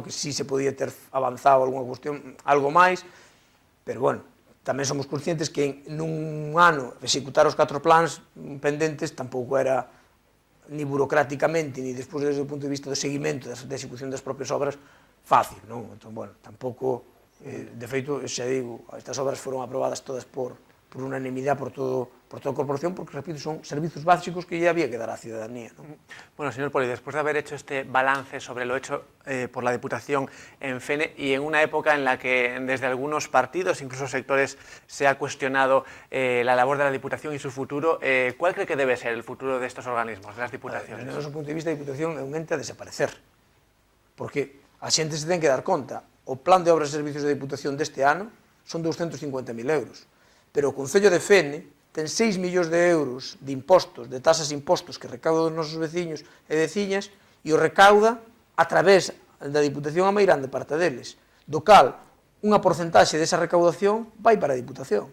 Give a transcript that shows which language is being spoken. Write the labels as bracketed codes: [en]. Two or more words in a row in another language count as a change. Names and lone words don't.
[gl] Que si se podía ter avanzado algunha cuestión, algo máis, pero bueno, tamén somos conscientes que nun ano executar os 4 plans pendentes tampouco era ni burocráticamente, ni despois desde o punto de vista do seguimento da execución das propias obras fácil, non? Entón, bueno, tampouco, de feito, xa digo, estas obras foron aprobadas todas por unanimidade por toda a corporación, porque, repito, son servicios básicos que [es] ya había [gl] que dar á ciudadanía, ¿no? [es] Bueno, señor Poli, después de haber hecho este balance sobre lo hecho por la Diputación en Fene, y en una época en la que desde algunos partidos, incluso sectores, se ha cuestionado la labor de la Diputación y su futuro, ¿cuál cree que debe ser el futuro de estos organismos, de las Diputaciones? [gl] Desde o noso punto de vista, a Diputación é un ente a desaparecer, porque a xente se ten que dar conta. O plan de obras e servicios da Diputación deste ano son 250.000 euros, pero o Concello de Fene ten 6 millóns de euros de impostos, de tasas e impostos que recauda dos nosos veciños e veciñas, e o recauda a través da Diputación a meirande parte deles, do cal unha porcentaxe desa recaudación vai para a Diputación.